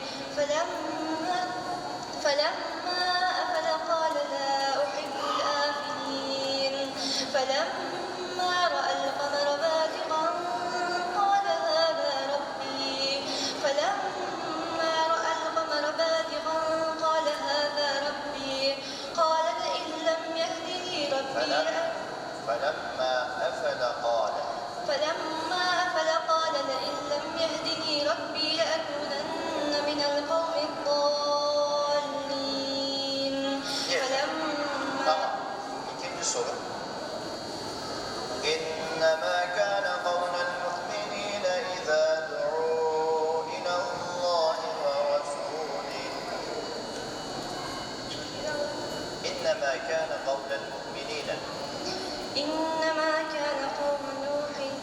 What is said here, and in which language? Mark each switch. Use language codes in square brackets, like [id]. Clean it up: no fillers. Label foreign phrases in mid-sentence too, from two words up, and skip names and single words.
[ar] فلما أفل قال لا أحب الآفلين فلما رأى القمر بازغا قال هذا ربي قال لئن لم يهدني ربي فلما أفل قال لئن لم يهدني ربي لأكونن من القوم الضالين [tr] Tamam. İkinci soru. [ar] إنما كان قول المؤمنين إذا دعوا إلى الله ورسوله إنما كان قول المؤمنين إنما كان قوم نوح